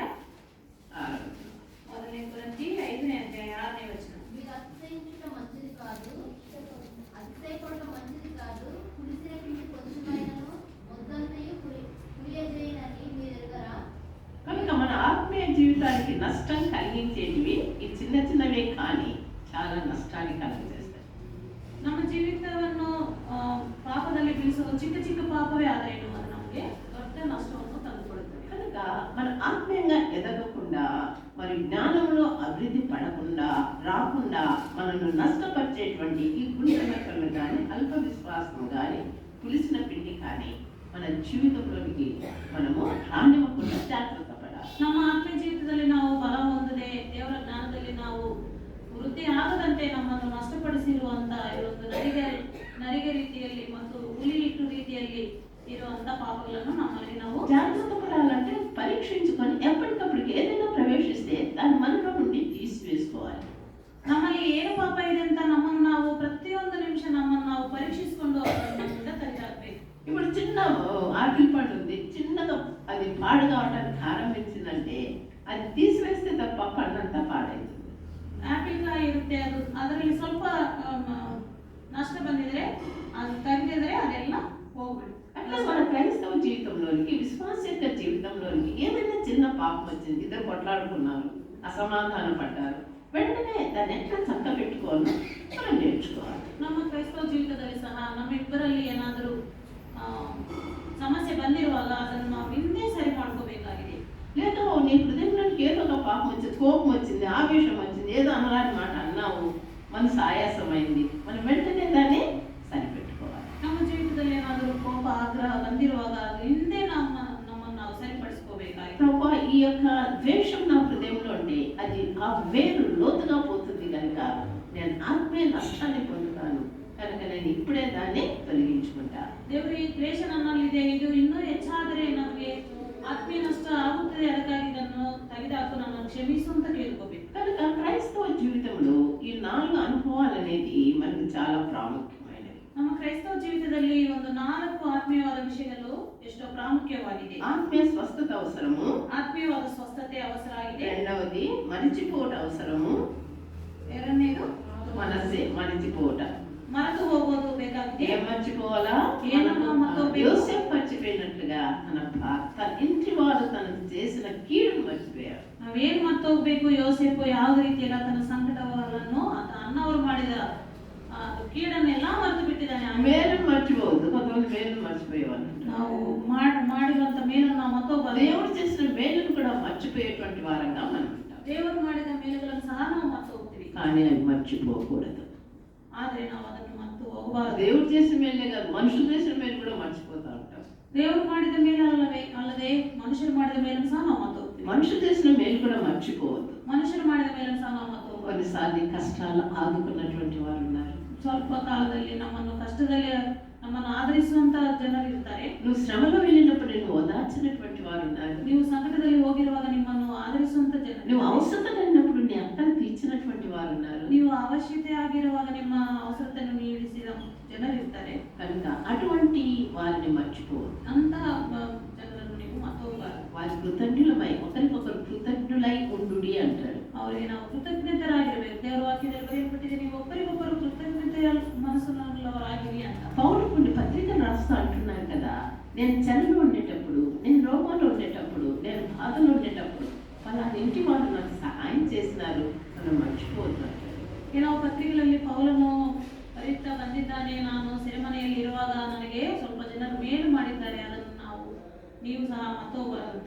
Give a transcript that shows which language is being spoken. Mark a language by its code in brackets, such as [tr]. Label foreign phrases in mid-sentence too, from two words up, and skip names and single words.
[kn] 6. 1ನೇ ಕೊರಿಂಥಿ 5ನೇ ಅಧ್ಯಾಯ 6ನೇ ವಚನ. [te] మీరు అతిశయించుట మంచిది కాదు, అతిశయపడటం మంచిది కాదు. పులిసిన పిండి కొంచెమైనను మొద్దంతయు పులియజేయనని మీరు ఎరుగరా? కనుక మన ఆత్మీయ జీవితానికి నష్టం కలిగించేటివి ఈ చిన్న చిన్నవే కానీ చాలా నష్టాన్ని కలిగజేస్తాయి. [kn] ನಮ್ಮ ಜೀವಿತವನ್ನು ಪಾಪದಲ್ಲಿ ಬೀಳಿಸುವ ಚಿಕ್ಕ ಚಿಕ್ಕ ಪಾಪವೇ ಆದರೆ ಅದು ನಮಗೆ ದೊಡ್ಡ ನಷ್ಟವನ್ನು ತಂದುಕೊಡುತ್ತದೆ. [te] కనుక మన ఆత్మీయంగా ఎదగకుండా మరి జ్ఞానంలో అభివృద్ధి పడకుండా రాకుండా మనల్ని నష్టపరిచేటువంటి ఈ గుండెనకలు కానీ అల్ప విశ్వాసం కానీ పులిసిన పిండి కానీ మన జీవితంలోనికి మనము రానివ్వకుండా జాగ్రత్త పడాలి. [kn] ನಮ್ಮ ಆತ್ಮೀಯ ಜೀವಿತದಲ್ಲಿ ನಾವು ಬಲ ಹೊಂದದೆ ದೇವರ ಜ್ಞಾನದಲ್ಲಿ ನಾವು ವೃದ್ಧಿ ಆಗದಂತೆ ನಮ್ಮನ್ನು ನಷ್ಟಪಡಿಸಿರುವಂತ ಒಂದು ನರಿಗೆ ರೀತಿಯಲ್ಲಿ ಮತ್ತು ಹುಲಿಯಿಟ್ಟು ರೀತಿಯಲ್ಲಿ ಇರುವಂತ ಪಾಪಗಳನ್ನು ನಮ್ಮಲ್ಲಿ ನಾವು [te] జాగ్రత్త పడాలంటే పరీక్షించుకొని ఎప్పటికప్పుడు ఏదైనా ప్రవేశిస్తే దాన్ని మనలో నుండి తీసివేసుకోవాలి. [kn] ನಮ್ಮಲ್ಲಿ ಏನು ಪಾಪ ಇದೆ ಅಂತ ನಮ್ಮನ್ನು ನಾವು ಪ್ರತಿಯೊಂದು ನಿಮಿಷ ನಮ್ಮನ್ನು ನಾವು ಪರೀಕ್ಷಿಸಿಕೊಂಡು ನಮ್ಮಿಂದ ತೆಗೆದಾಕ್ಬೇಕು. [te] ఇప్పుడు చిన్న ఆపిల్ పండు ఉంది, చిన్నగా అది పాడు కావడానికి ఆరంభించిందంటే అది తీసివేస్తే తప్ప పండంతా పాడైతుంది. [kn] ಆಪಲ್ ಕಾಯಿ ಇರುತ್ತೆ, ಅದರಲ್ಲಿ ಸ್ವಲ್ಪ ನಷ್ಟ ಬಂದಿದ್ರೆ ಅದು ತೆಗೆದಿದ್ರೆ ಅದೆಲ್ಲ ಹೋಗ್ಬಿಡು. [te] అట్లా మన క్రైస్తవ జీవితంలోనికి విశ్వాస యొక్క జీవితంలోనికి ఏదైనా చిన్న పాపం వచ్చింది, ఇద్దరు కొట్లాడుకున్నారు, అసమాధాన పడ్డారు, వెంటనే దాన్ని ఎట్లా చక్క పెట్టుకోవాలో మనం నేర్చుకోవాలి. [kn] ನಮ್ಮ ಕ್ರೈಸ್ತವ ಜೀವಿತದಲ್ಲಿ ಸಹ ನಮ್ಮಿಬ್ಬರಲ್ಲಿ ಏನಾದರೂ ಸಮಸ್ಯೆ ಬಂದಿರುವಾಗ ಅದನ್ನು ನಾವು ಹಿಂದೆ ಸರಿ ಮಾಡ್ಕೋಬೇಕಾಗಿದೆ. [te] లేదా నీ హృదయంలోనికి ఏదో ఒక పాపం వచ్చింది, కోపం వచ్చింది, ఆవేశం వచ్చింది, ఏదో అనరాని మాట అన్నావు, మనసు ఆయాసమైంది, మనం వెంటనే దాన్ని సరిపెట్టుకోవాలి. [kn] ನಮ್ಮ ಜೀವಿತದಲ್ಲಿ ಏನಾದರೂ ಕೋಪ ಆಗ್ರಹ ಬಂದಿರುವಾಗ ಅದು ಹಿಂದೆ ನಮ್ಮನ್ನು ನಾವು ಸರಿಪಡಿಸ್ಕೋಬೇಕಾಗಿದೆ. [te] ప్రభా ఈ యొక్క ద్వేషం నా హృదయంలో ఉంటే అది ఆ వేరు లోతుగా పోతుంది కనుక నేను ఆత్మీయ నష్టాన్ని పొందుతాను కనుక నేను ఇప్పుడే దాన్ని తొలగించుకుంటా. [kn] ದೇವರು ಈ ದ್ವೇಷ ನನ್ನಲ್ಲಿದೆ, ಇದು ಇನ್ನೂ ಹೆಚ್ಚಾದರೆ ನಮಗೆ ಆತ್ಮೀಯ ನಷ್ಟ ಆಗುತ್ತದೆ, ಅದಕ್ಕಾಗಿ ಇದನ್ನು ತೆಗೆದುಹಾಕು, ನನ್ನನ್ನು ಕ್ಷಮಿಸು ಅಂತ ಕೇಳ್ಕೋಬೇಕು. [te] కనుక క్రైస్తవ జీవితంలో ఈ 4 అనుభవాలు అనేది మనకు చాలా ప్రాముఖ్యమైనవి. [kn] ನಮ್ಮ ಕ್ರೈಸ್ತವ ಜೀವಿತದಲ್ಲಿ ಒಂದು 4 ಆತ್ಮೀಯವಾದ ವಿಷಯಗಳು ಎಷ್ಟೋ ಪ್ರಾಮುಖ್ಯವಾಗಿದೆ. [te] ఆత్మీయ స్వస్థత అవసరము, [kn] ಆತ್ಮೀಯವಾದ ಸ್ವಸ್ಥತೆ ಅವಸರ ಆಗಿದೆ. [te] రెండవది మరిచిపోవట అవసరము, [kn] ಎರಡನೇದು [te] మనసే మరిచిపోవట. [kn] ಮರೆತು ಹೋಗೋದು ಬೇಕಾಗಿದೆ. [te] ఏం మర్చిపోవాలా? [kn] ಏನನ್ನು ಮರ್ತೋಗ್ಬೇಕು? [te] యోసేపు మర్చిపోయినట్లుగా తన ఇంటి వారు తనకు చేసిన కీడును మర్చిపోయారు. [kn] ನಾವೇನ್ ಮರ್ತೋಗ್ಬೇಕು? ಯೋಸೇಫು ಯಾವ ರೀತಿ ಎಲ್ಲ ತನ್ನ ಸಂಕಟವನ್ನು ಅಣ್ಣವರು ಮಾಡಿದ ಕೀಡನ್ನೆಲ್ಲ ಮರೆತು ಬಿಟ್ಟಿದ್ದಾನೆ. [te] మేలు మర్చిపోవద్దు. కొంతమంది మేలు మర్చిపోయేవాళ్ళు. [kn] ನಾವು ಮಾಡಿರುವಂತ ಮೇಲನ್ನು ನಾವು ಮರ್ತೋಗ್ಬಾರ್ದು. [te] దేవుడు చేసిన మేలును కూడా మర్చిపోయేటువంటి వారంగా మనం ఉంటాం. [kn] ದೇವರು ಮಾಡಿದ ಮೇಲುಗಳನ್ನು ಸಹ ನಾವು ಮರ್ತು ಹೋಗ್ತೀವಿ, [te] కానీ అవి మర్చిపోకూడదు. [kn] ಆದ್ರೆ ನಾವು ಅದನ್ನು ಮರ್ತು ಹೋಗಬಾರದು. [te] దేవుడు చేసిన మేలే కాదు, మనుషులు చేసిన మేలు కూడా మర్చిపోతా ఉంటాం. [kn] ದೇವರು ಮಾಡಿದ ಮೇಲೆ ಅಲ್ಲದೆ ಮನುಷ್ಯರು ಮಾಡಿದ ಮೇಲನ್ನು ಸಹ ನಾವು ಮರ್ತು ಹೋಗ್ತೀವಿ. [te] మనుషులు చేసిన మేలు కూడా మర్చిపోవద్దు. [kn] ಮನುಷ್ಯರು ಮಾಡಿದ ಮೇಲನ್ನು ಸಹ ನಾವು ಮರ್ತು ಹೋಗ್ಬಾರ್ದು. [te] కొన్నిసార్లు కష్టాలు ఆదుకున్నటువంటి వారు ఉన్నారు. [kn] ಸ್ವಲ್ಪ ಕಾಲದಲ್ಲಿ ನಮ್ಮನ್ನು ಕಷ್ಟದಲ್ಲಿ ನಮ್ಮನ್ನು ಆದರಿಸುವಂತ ಜನರು ಇರ್ತಾರೆ. [te] నువ్వు శ్రమలో వెళ్ళినప్పుడు నిన్ను ఓదార్చినటువంటి వారు ఉన్నారు. [kn] ನೀವು ಸಂಕಟದಲ್ಲಿ ಹೋಗಿರುವಾಗ ನಿಮ್ಮನ್ನು ಆದರಿಸುವಂತ ಜನರು, [te] నువ్వు అవసరమైనప్పుడు నీ అక్కను తీర్చినటువంటి వారు ఉన్నారు. [kn] ನೀವು ಅವಶ್ಯಕತೆ ಆಗಿರುವಾಗ ನಿಮ್ಮ ಅವಸರತೆಯನ್ನು ನೀಡಿಸಿದ ಜನರು ಇರ್ತಾರೆ. [te] కనుక అటువంటి వారిని మర్చిపోవద్దు. [kn] ಅಂತ ಜನರನ್ನು ನೀವು ಮರ್ತೋಗಬಾರದು. [te] వారి కృతజ్ఞులమై ఒకరికొకరు కృతజ్ఞులై ఉండుడి అంటాడు. [kn] ಅವರಿಗೆ ನಾವು ಕೃತಜ್ಞತರಾಗಿರಬೇಕು. ದೇವರ ವಾಕ್ಯದಲ್ಲಿ ಬರೆಯಲ್ಪಟ್ಟಿದೆ, ನೀವು ಒಬ್ಬರಿಗೊಬ್ಬರು ಕೃತಜ್ಞತೆಯ ಮನಸ್ಸುಳ್ಳವರಾಗಿರಿ ಅಂತ. [te] పౌలు కొన్ని పత్రికలు రాస్తూ అంటున్నారు కదా, నేను చెరలో ఉండేటప్పుడు, నేను రోగంలో ఉండేటప్పుడు, నేను బాధలో ఉండేటప్పుడు వాళ్ళ ఇంటి వాళ్ళు నాకు సహాయం చేసినారు, మనం మర్చిపోవద్దు అంటాడు. [kn] ಕೆಲವು ಪತ್ರಿಕೆಗಳಲ್ಲಿ ಪೌಲನು ಬರೀತಾ ಬಂದಿದ್ದಾನೆ, ನಾನು ಸೆರೆಮನೆಯಲ್ಲಿ ಇರುವಾಗ ನನಗೆ ಸ್ವಲ್ಪ ಜನರು ಮೇಲು ಮಾಡಿದ್ದಾರೆ, ಅದನ್ನು ನೀವು ಸಹ ಮರ್ತೋಗಬಾರದಂತೆ.